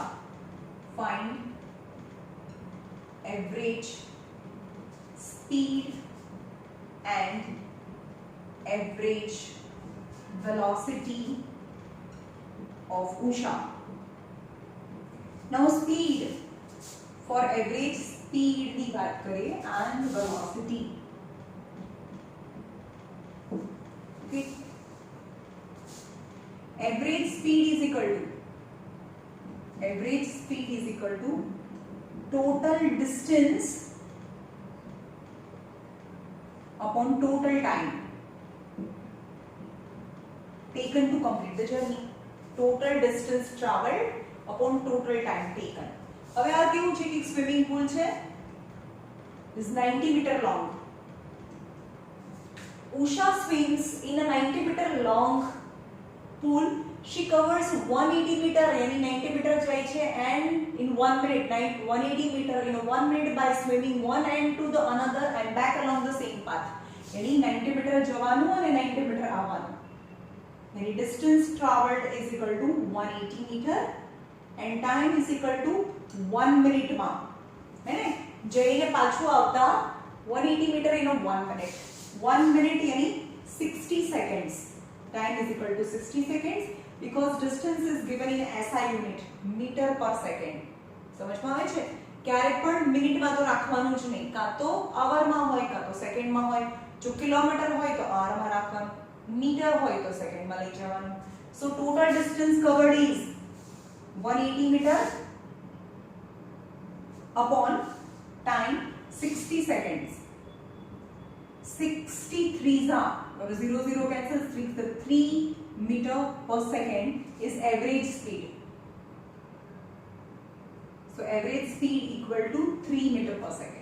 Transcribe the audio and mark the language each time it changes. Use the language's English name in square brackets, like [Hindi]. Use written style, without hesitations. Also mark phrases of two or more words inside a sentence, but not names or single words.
[English] Find average speed and average velocity of Usha. Now speed, for average [Gujarati] સ્પીડ ની વાત કરીએ [English] and velocity. Okay, average speed is equal to total distance upon total time taken to complete the journey. Total distance traveled upon total time taken. [Gujarati] હવે આ કેવું છે કે સ્વિમિંગ પૂલ છે, [English] is 90 meter long. Usha swims in a 90 meter long pool. She covers 180 meter, यानी 90 meter [Gujarati] જાય છે [English] and in 1 minute 180 meter in 1 minute by swimming one end to the another and back along the same path. [Gujarati] यानी 90 meter જવાનું અને 90 meter આવવાનું. [English] यानी distance traveled is equal to 180 meter and time is equal to 1 minute [Gujarati] માં, હે ને? જઈને પાછું આવતા 180 [English] meter in 1 minute. 1 minute यानी 60 seconds. Time is equal to 60 seconds because distance is given in SI unit, meter per second. [Gujarati] સમજમાં આવે છે? ક્યારે પણ મિનિટમાં તો રાખવાનું જ નહીં, કાં તો આવરમાં હોય કાં તો સેકન્ડમાં હોય. જો કિલોમીટર હોય તો આવરમાં રાખવાનું, મીટર હોય તો સેકન્ડમાં લઈ જવાનું. [English] So total distance covered is 180 meter upon time 60 seconds. 63 are 0 cancels, 3 meter per second is average speed. So average speed equal to 3 meter per second.